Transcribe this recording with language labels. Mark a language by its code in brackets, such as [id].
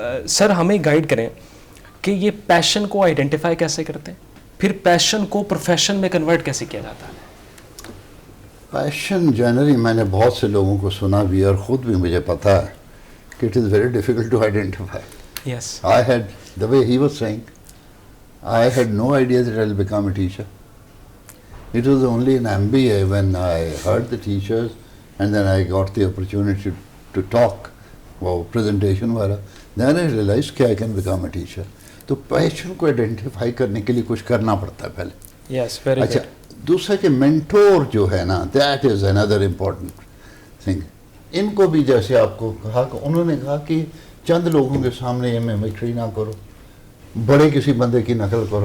[ur] سر ہمیں گائیڈ کریں کہ یہ پیشن کو آئیڈینٹیفائی کیسے کرتے ہیں, پھر پیشن کو پروفیشن میں کنورٹ کیسے کیا جاتا ہے. پیشن جنرلی میں نے بہت سے لوگوں کو سنا بھی, اور خود بھی مجھے پتا ہے کہ [en] It is very difficult to identify. Yes, I had, the way he was saying, I had no idea that I'll become a teacher. It was only in MBA when I heard the teachers and then I got the opportunity to talk, presentation wala, then I realized that I can become a teacher. [ur] تو پیشن کو identify کرنے کے لیے کچھ کرنا پڑتا ہے پہلے. [en] yes, very [ur] اچھا, دوسرا کہ مینٹور جو ہے نا, [en] That is another important thing. [ur] ان کو بھی جیسے آپ کو کہا کہ انہوں نے کہا کہ چند لوگوں کے سامنے یہ میمکری نہ کرو, بڑے کسی بندے کی نقل کرو.